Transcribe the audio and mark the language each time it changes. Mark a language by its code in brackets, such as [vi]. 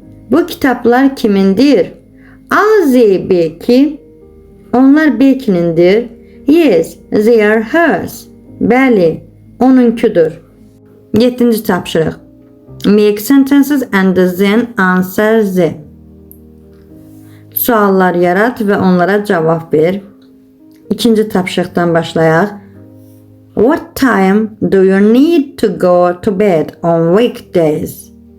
[az] Bu kitaplar kimindir? [en] Are they Becky? [az] Onlar Becky'nindir. [en] Yes, they are hers. [az] Bəli, onunkudur. 7-ci tapşırıq. [en] Make sentences and then answer them. [az] Suallar yarat və onlara cavab ver. 2-ci tapşırıqdan başlayaq. [en] What time do you need to go to bed on weekdays?